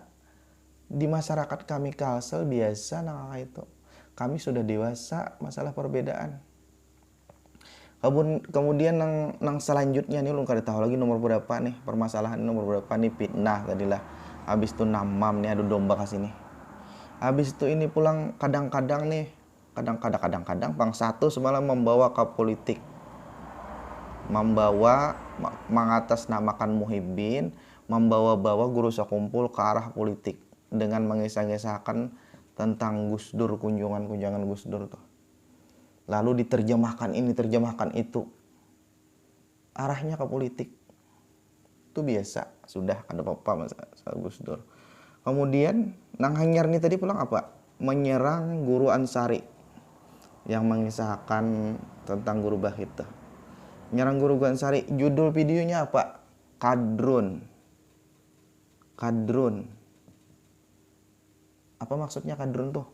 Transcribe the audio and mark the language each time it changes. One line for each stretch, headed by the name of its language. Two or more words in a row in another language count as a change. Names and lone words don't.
Indonesian: Di masyarakat kami Kalsel biasa nang itu. Kami sudah dewasa masalah perbedaan. Kemudian nang selanjutnya nih ulun kada tahu lagi nomor berapa nih. Permasalahan nomor berapa nih, fitnah tadilah. Habis itu namam nih adu domba ke sini. Habis itu ini pulang kadang-kadang Bang Satu semalam membawa ke politik. Mengatasnamakan muhibbin, membawa-bawa guru Sokumpul ke arah politik dengan mengisah-kisahkan tentang Gus Dur, kunjungan Gus Dur tuh. Lalu diterjemahkan ini, terjemahkan itu. Arahnya ke politik. Itu biasa, sudah ada apa-apa masalah Gus Dur. Kemudian nang hanyar nih tadi pulang apa? Menyerang guru Ansari yang mengisahkan tentang guru Bahit. Menyerang guru Ansari. Judul videonya apa? Kadrun. Apa maksudnya kadrun tuh?